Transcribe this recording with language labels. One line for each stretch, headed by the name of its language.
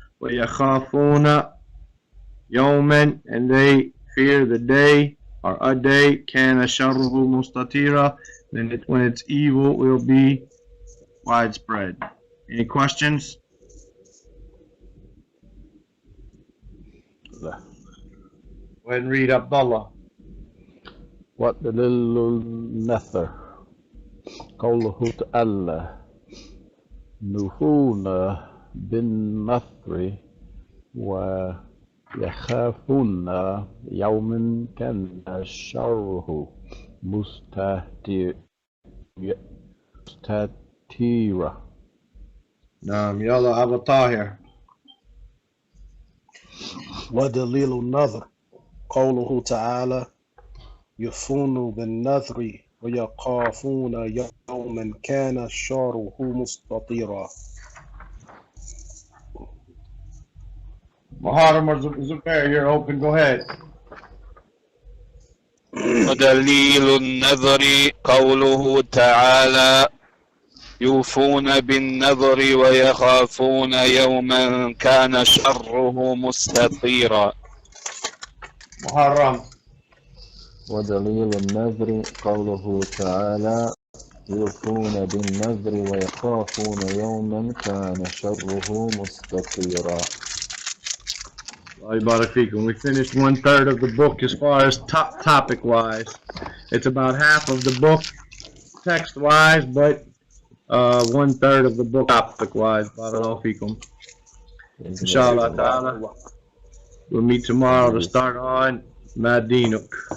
Arabic: Wa yakhafuna yawman,
English: and they fear the day or a day,
Arabic: kana sharruhu mustatira,
English: then when its evil will be widespread. Any questions? Go ahead and read, Abdullah.
Arabic: What دليل النثر قوله تعالى يوفون بالنثر ويخافون يوما كان شره مستطيرا. يلا أبو طاهر. ودليل النذر قوله تعالى يفون بالنذر ويخافون يوما كان شره مستطيرا.
English: Muharram or Zubair, you're open. Go ahead.
Arabic: ودليل النذر قوله تعالى يوفون بالنذر ويخافون يوما كان شره مستطيرا. محرم. ودليل النذر قوله تعالى يوفون بالنذر ويخافون يوما كان شره مستطيرا.
English: We finished 1/3 of the book as far as topic wise. It's about half of the book text wise, but 1/3 of the book topic wise. Barakallahu feekum. Inshallah ta'ala. We'll meet tomorrow to start on Madinuk.